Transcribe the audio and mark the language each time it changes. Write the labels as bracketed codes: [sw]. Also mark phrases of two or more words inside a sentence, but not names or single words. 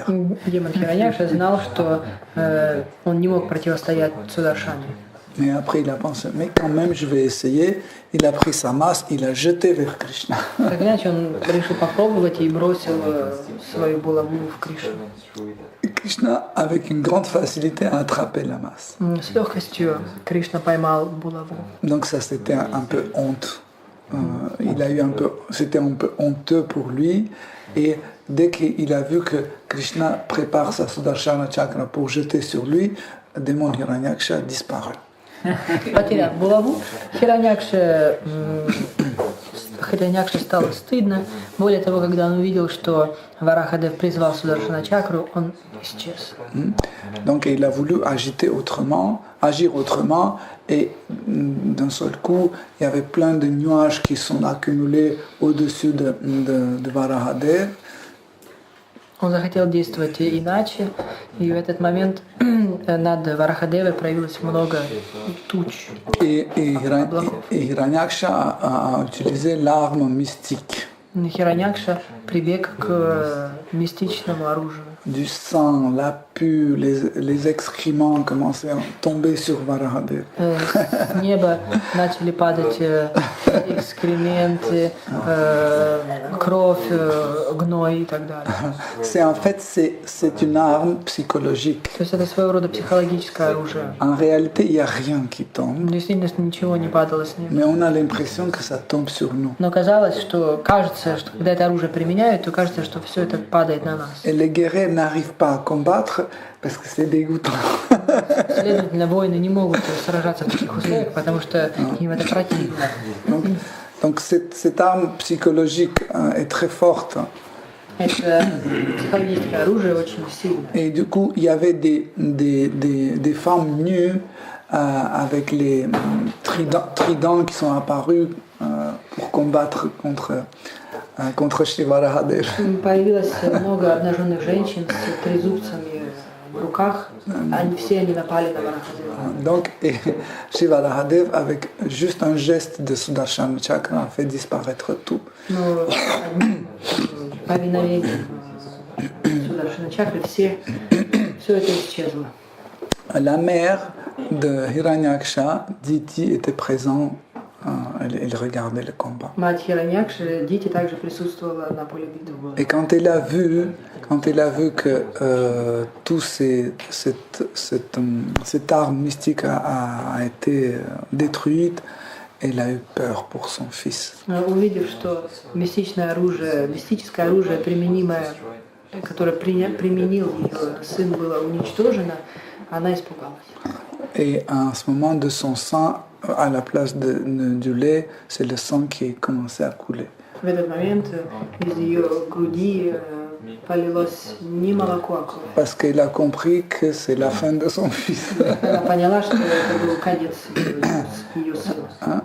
[ru] Демон Хираньякша знал, что он не мог противостоять Сударшане. [fr] Mais après, il a pensé, mais quand même, je vais essayer. Il a pris sa masse, il a jeté vers Krishna. [ru] Так иначе он решил попробовать и бросил свою булаву в Кришну. [fr] Et Krishna, avec une grande facilité, a attrapé la masse. [ru] С легкостью Кришна поймал булаву. [fr] Donc ça, c'était un peu honte. C'était un peu honteux pour lui. Et dès qu'il a vu que Krishna prépare sa Sudarshana Chakra pour jeter sur lui, le démon Hiranyaksha a disparu. [ru] Потеряв булаву, Хираньякше стало стыдно. Более того, когда он увидел, что Варахадев призвал Сударшана Чакру, он исчез. [fr] Donc il a voulu agir autrement, et d'un seul coup, il y avait plein de nuages qui sont accumulés au-dessus de Varahadev. [ru] Он захотел действовать иначе, и в этот момент над Варахадевой проявилось много туч. [fr] Et Hiranyaksha a utilisé l'arme mystique [ru] Хираньякша прибег к мистичному оружию. [fr] du sang, la pue, les excréments commençaient à tomber sur Varahadev. [ru] С неба начали падать экскременты, кровь, гной и так далее. [fr] C'est une arme psychologique. [ru] То есть это своего рода психологическое оружие. [fr] En réalité, il n'y a rien qui tombe, [ru] В действительности ничего не падало с неба. [fr] mais on a l'impression que ça tombe sur nous. [ru] Но казалось, что кажется, что когда это оружие применяют, то кажется, что все это падает на нас. [fr] Et les guerriers n'arrivent pas à combattre parce que c'est dégoûtant. [ru] Следовательно, воины не могут сражаться в таких условиях, потому что им это противно. [fr] Donc cette arme psychologique est très forte. [ru] Это психологическое оружие очень сильное. [fr] Et du coup, il y avait des femmes nues avec les tridents qui sont apparus pour combattre contre Shivarahadev. [ru] Появилось много обнаженных женщин с трезубцами в руках. Все они напали на Варахадева. [fr] Donc, Shivarahadev, avec juste un geste de Sudarshan Chakra, a fait disparaître tout. [ru] Но повиновением Сударшана Чакры все это исчезло. [fr] La mère de Hiranyaksha, Diti, était présente. Elle regardait le combat. [ru] Мать Хираньякши, Дити, также присутствовала на поле битвы. [fr] Et quand elle a vu que cette arme mystique a été détruite, elle a eu peur pour son fils. [ru] Увидев, что мистическое оружие, применимое, которое применил ее сын, было уничтожено, она испугалась. [fr] Et à ce moment de son sang, à la place du lait, c'est le sang qui commençait à couler. [ru] В этот момент из ее груди полилось не молоко, а кровь. [fr] Parce qu'elle a compris que c'est la fin de son fils. [ru] Она поняла, что это был конец ее сына.